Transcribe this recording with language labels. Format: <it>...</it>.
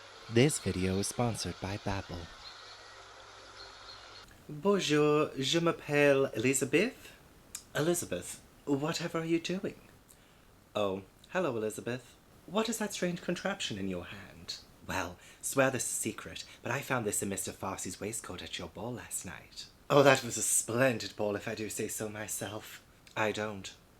<en>This video is sponsored by Babbel.</en> <fr>Bonjour, je m'appelle Elizabeth.</fr> <en>Elizabeth, whatever are you doing? Oh, hello, Elizabeth. What is that strange contraption in your hand? Well, swear this is a secret, but I found this in Mr. Farcy's waistcoat at your ball last night. Oh, that was a splendid ball, if I do say so myself. I don't.</en>